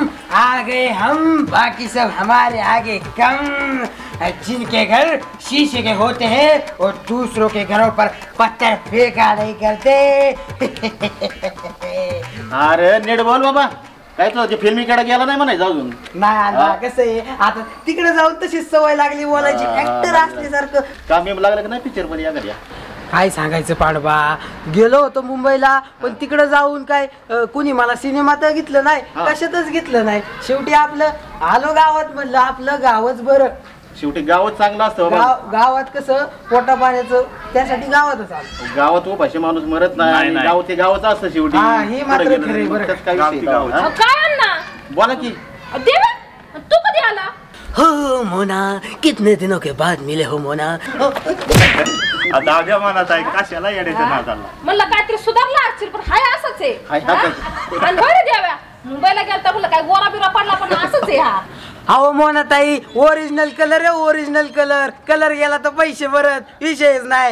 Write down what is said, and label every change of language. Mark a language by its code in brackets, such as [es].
[hi] आ गए हम बाकी सब हमारे आगे कम. जिनके घर शीशे के होते हैं और दूसरों के घरों पर पत्थर फेंका नहीं करते. [mr] अरे नीट बोल बाबा, काय तुझं फिल्मीकडे गेला नाही म्हणायचं अजून? नाही आला कसं आहे आता तिकडे जाऊन तशीच सवय लागली बोलायची ऍक्टर असल्यासारखं. काम येऊ लागलं का नाही पिक्चर मध्ये या घरी? काय सांगायचं पांडवा, गेलो होतो मुंबईला पण तिकडे जाऊन काय कुणी मला सिनेमात घेतलं नाही, कशातच घेतलं नाही. शेवटी आपलं आलो गावात, म्हणलं आपलं गावच बरं. शेवटी गावात चांगलं असतं बाबा. गावात कसं पोटा पाण्याचं त्यासाठी गावातच आलो. गावात उपाशी माणूस मरत नाही. गाव ते गावच असतं शेवटी. हे मात्र खरं आहे बरं. काय विषय? काय अण्णा बोला की. देवा तू कधी आला? [hi] हो मोना, कितने दिनों के बाद मिले हो मोना. [mr] दाद्या म्हणत आहे कशाला येण्याच्या नादाला. म्हणलं काहीतरी सुधारला असतील पण हाय असंच आहे. हाय हा? आणि बरं द्याव्या मुंबईला गेलता म्हणलं काय गोरा बिरा पडला पण असंच आहे. हा अहो मोना ताई, ओरिजिनल कलर आहे ओरिजिनल कलर. कलर गेला तर पैसे भरत विषयच नाही.